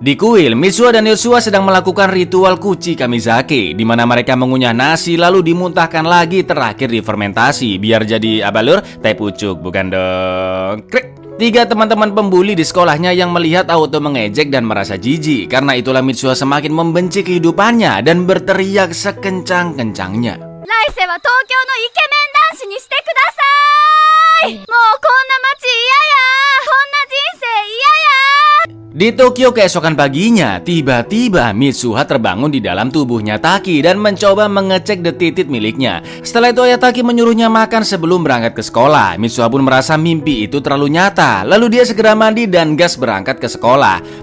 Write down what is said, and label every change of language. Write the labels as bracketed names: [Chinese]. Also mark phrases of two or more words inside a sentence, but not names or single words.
[Indonesian] Di kuil, Mitsuha dan Yoshua sedang melakukan ritual kuci kamizake, di mana mereka mengunyah nasi lalu dimuntahkan lagi terakhir difermentasi biar jadi apa lur? Teh pucuk, bukan dong. Krik. 3 teman-teman pembuli di sekolahnya yang melihat auto mengejek dan merasa jijik. Karena itulah Mitsuha semakin membenci kehidupannya dan berteriak sekencang-kencangnya. [Japanese] 来世は東京のイケメン男子にしてください。もうこんな街嫌や。こんな人生嫌や。 [Indonesian] Di Tokyo keesokan paginya, tiba-tiba Mitsuha terbangun di dalam tubuhnya Taki dan mencoba mengecek detitit miliknya. Setelah itu ayah Taki menyuruhnya makan sebelum berangkat ke sekolah. Mitsuha pun merasa mimpi itu terlalu nyata. Lalu dia segera mandi dan gas berangkat ke sekolah.